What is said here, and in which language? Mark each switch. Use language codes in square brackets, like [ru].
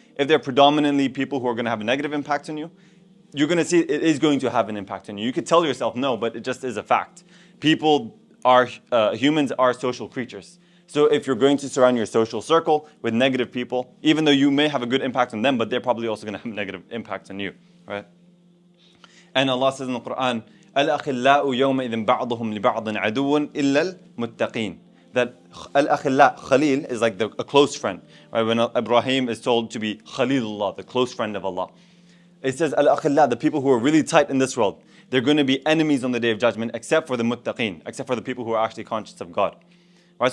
[en] If they're predominantly people who are going to have a negative impact on you, you're going to see it is going to have an impact on you. You could tell yourself no, but it just is a fact. Humans are social creatures. So if you're going to surround your social circle with negative people, even though you may have a good impact on them, but they're probably also going to have a negative impact on you, right? And Allah says in the Quran, [ar] الْأَخِلَّاءُ يَوْمَئِذٍ بَعْضُهُمْ لِبَعْضٍ عَدُوٌ إِلَّا الْمُتَّقِينَ. [en] That al-akhilla, Khalil, is like a close friend. Right? When Ibrahim is told to be Khalilullah, the close friend of Allah. It says al-akhilla, the people who are really tight in this world, they're going to be enemies on the Day of Judgment, except for the muttaqeen, except for the people who are actually conscious of God. Right?